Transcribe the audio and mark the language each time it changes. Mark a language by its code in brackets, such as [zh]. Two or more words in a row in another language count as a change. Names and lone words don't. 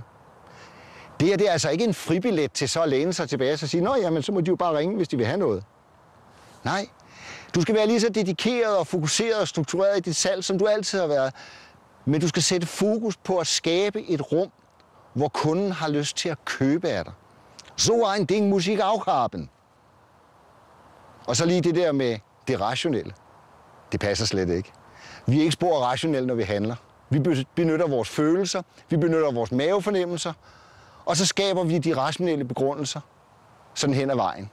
[da] Det her det er altså ikke en fribillet til så at læne sig tilbage og sige, nå jamen, så må de jo bare ringe, hvis de vil have noget. Nej, du skal være lige så dedikeret og fokuseret og struktureret i dit salg, som du altid har været. Men du skal sætte fokus på at skabe et rum, hvor kunden har lyst til at købe af dig. [de] So ein Ding muss ich auch haben. [da] Og så lige det der med det rationelle. Det passer slet ikke. Vi er ikke spor rationelle, når vi handler. Vi benytter vores følelser, vi benytter vores mavefornemmelser, og så skaber vi de rationelle begrundelser sådan hen ad vejen.